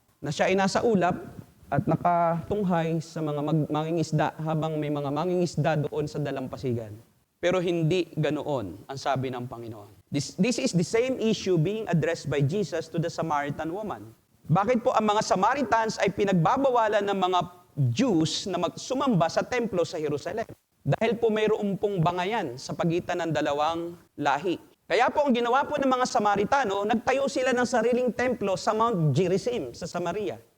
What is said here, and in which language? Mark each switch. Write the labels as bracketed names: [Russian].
[Filipino] Na siya ay nasa ulap at nakatunghay sa mga mangingisda habang may mga mangingisda doon sa dalampasigan. Pero hindi ganoon ang sabi ng Panginoon. [English] This is the same issue being addressed by Jesus to the Samaritan woman. [Filipino] Bakit po ang mga Samaritans ay pinagbabawalan ng mga Jews na sumamba sa templo sa Jerusalem? Dahil po mayroong pong bangayan sa pagitan ng dalawang lahi. Kaya po ang ginawa po ng mga Samaritano, nagtayo sila ng sariling templo sa Mount Gerizim sa Samaria.